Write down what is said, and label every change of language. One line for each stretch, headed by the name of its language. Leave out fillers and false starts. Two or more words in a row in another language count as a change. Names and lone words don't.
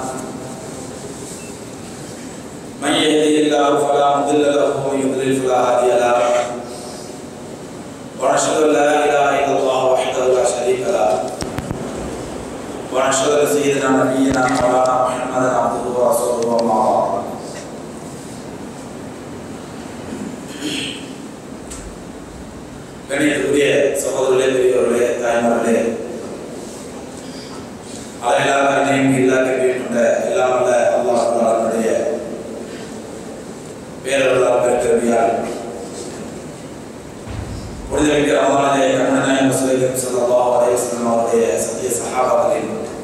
Arabic: من يهده الله فلا مضل له ومن يضلل فلا هادي له ونشهد ان لا اله الا الله وحده لا شريك له ونشهد ان سيدنا نبينا مولانا محمدا عبده ورسوله وما بعد.
Tamil: கணியத்துக்குரிய சகோதரர்களே, பெரியவர்களே, தாய்மார்களே, அலையில்லா கருணையும் இல்லா கேள்வியும் கொண்ட எல்லாம் வல்ல அல்லாஹ் தஆலாவுடைய பேரருளால் பெருக்கருமையால் புனிதமிக்க ரமலானிலே கண்மணி நாயகம்
Arabic: صلى الله عليه وسلم
Tamil: அவருடைய சத்திய சஹாபாக்களின்